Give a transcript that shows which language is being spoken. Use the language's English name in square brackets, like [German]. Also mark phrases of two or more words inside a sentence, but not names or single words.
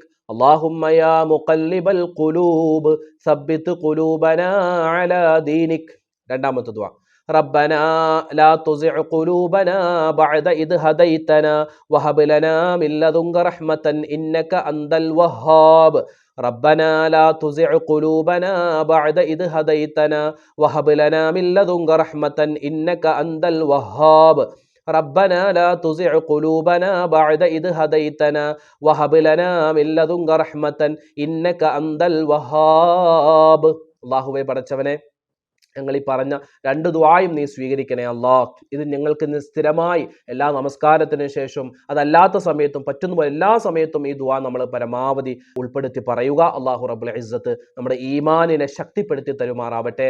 [Arabic] اللهم يا مقلب القلوب ثبت قلوبنا على دينك. [Malayalam] രണ്ടാമത്തെ ദുആ. [Arabic] ربنا لا تزغ قلوبنا بعد إذ هديتنا وهب لنا من لدنك رحمة إنك أنت الوهاب. ربنا لا تزغ قلوبنا بعد إذ هديتنا وهب لنا من لدنك رحمة إنك أنت الوهاب. ربنا لا تزغ قلوبنا بعد إذ هديتنا وهب لنا من لدنك رحمة إنك أنت الوهاب. [Malayalam] അല്ലാഹുവേ, പടച്ചവനെ, ഞങ്ങൾ ഈ പറഞ്ഞ 2 ദുആയും നീ സ്വീകരിക്കണേ അല്ലാഹ്. ഇത് ഞങ്ങൾക്ക് ഇന്ന് സ്ഥിരമായി എല്ലാ നമസ്കാരത്തിന് ശേഷം അതല്ലാത്ത സമയത്തും പറ്റുന്ന പോലെ എല്ലാ സമയത്തും ഈ ദുആ നമ്മൾ പരമാവധി ഉൾപ്പെടുത്തി പറയുക. [Arabic] الله رب العزة [Malayalam] നമ്മുടെ ഈമാനിനെ ശക്തിപ്പെടുത്തി തരുമാറാവട്ടെ.